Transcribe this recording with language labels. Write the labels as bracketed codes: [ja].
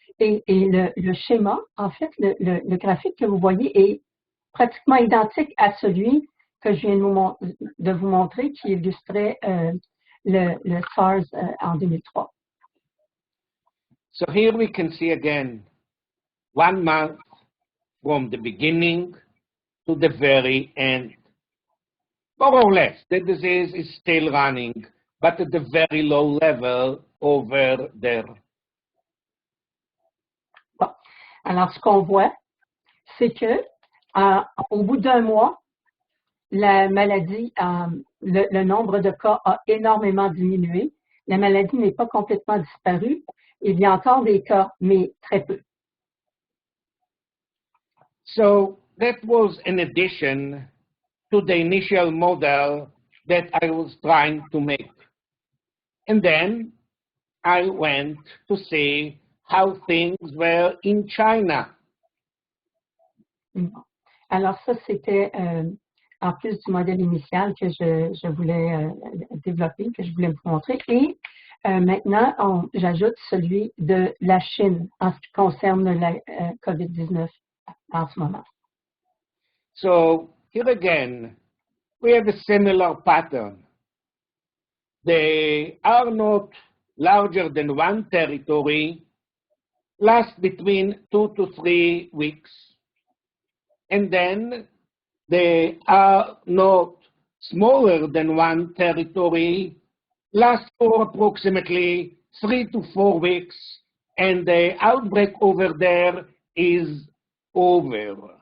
[fr] Et le schéma, en fait, le graphique que vous voyez est pratiquement identique à celui que je viens de vous montrer qui illustrait le SARS en 2003. [en] So here we can see again 1 month from the beginning to the very end. More or less, the disease is still running, but at a very low level over there. [fr] Bon. Alors, ce qu'on voit, c'est que au bout d'1 mois, la maladie, le nombre de cas a énormément diminué. La maladie n'est pas complètement disparue. Il y a encore des cas, mais très peu. [en] So that was an addition to the initial model that I was trying to make. And then I went to see how things were in China. [fr] Alors ça, c'était en plus du modèle initial que je voulais développer, que je voulais vous montrer. Et maintenant, j'ajoute celui de la Chine en ce qui concerne la COVID-19 en ce moment. [en] So here again, we have a similar pattern. They are not larger than one territory, last between 2 to 3 weeks, and then they are not smaller than one territory, last for approximately 3 to 4 weeks, and the outbreak over there is over.